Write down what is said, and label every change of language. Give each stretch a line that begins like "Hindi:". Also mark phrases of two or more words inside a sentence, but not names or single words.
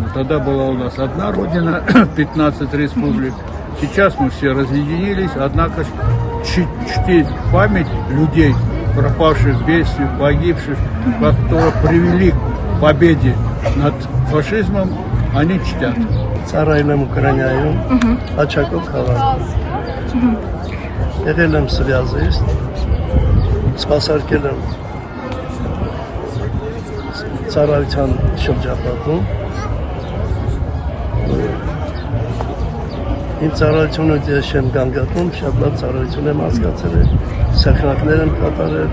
Russian: Тогда была у нас одна Родина, 15 республик. Сейчас мы все разъединились, однако чтить память людей, пропавших без вести, погибших, которые привели к победе над фашизмом, они чтят.
Armenian: Ծառայել Ուկրաինայում, Աչակով քաղաքում։ Եղել եմ սվյազիստ, սպասարկել եմ ծառայության շրջապատում։ Իմ ծառայությունը ես չեմ գանգատում, շատ լավ ծառայություն եմ հասկացել, սեղանակներ եմ կատարել։